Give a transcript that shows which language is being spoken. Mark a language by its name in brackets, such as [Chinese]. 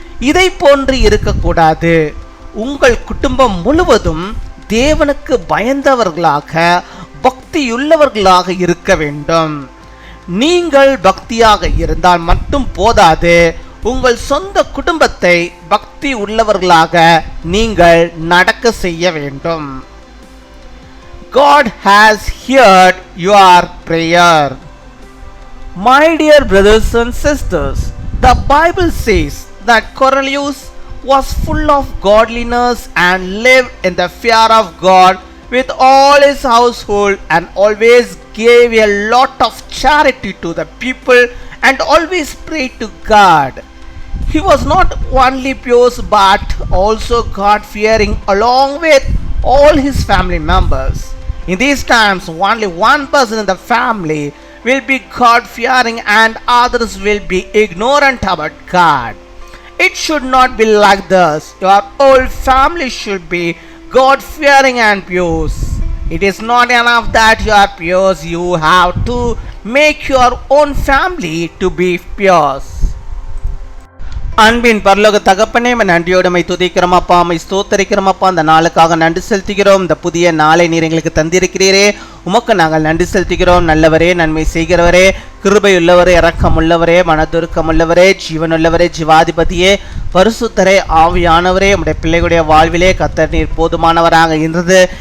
[Tamil] இதை போன்று இருக்கக்கூடாது. உங்கள் குடும்பம் முழுவதும் தேவனுக்கு பயந்தவர்களாக பக்தியுள்ளவர்களாக இருக்க வேண்டும். நீங்கள் பக்தியாக இருந்தால் மட்டும் போதாது, உங்கள் சொந்த குடும்பத்தை பக்தி உள்ளவர்களாக நீங்கள் நடக்க செய்ய வேண்டும். [English] God has heard your prayer. My dear brothers and sisters, the Bible says that Cornelius was full of godliness and lived in the fear of God with all his household, and always gave a lot of charity to the people and always prayed to God. He was not only pious but also God-fearing along with all his family members. In these times, only one person in the family will be God-fearing and others will be ignorant about God. It should not be like this. Your whole family should be God-fearing and pious. It is not enough that you are pious, you have to make your own family to be pious. [Tamil] அன்பின் பரலோக தகப்பனே, நன்றியோடு துதிக்கிறோம் அப்பா, ஸ்தோத்தரிக்கிறோம் அப்பா. அந்த நாளுக்காக நன்றி செலுத்துகிறோம். இந்த புதிய நாளை நீர் எங்களுக்கு தந்திருக்கிறீரே, உமக்கு நாங்கள் நன்றி செலுத்துகிறோம். நல்லவரே, நன்மை செய்கிறவரே, கிருபையுள்ளவரே, இரக்கம் உள்ளவரே, மனதுருக்கம் உள்ளவரே, ஜீவனுள்ளவரே, ஜீவாதிபதியே, பரிசுத்தரே, ஆவியானவரே, உம்முடைய பிள்ளைகளுடைய வாழ்விலே கர்த்தர் நீர் போதுமானவராக இருந்தது.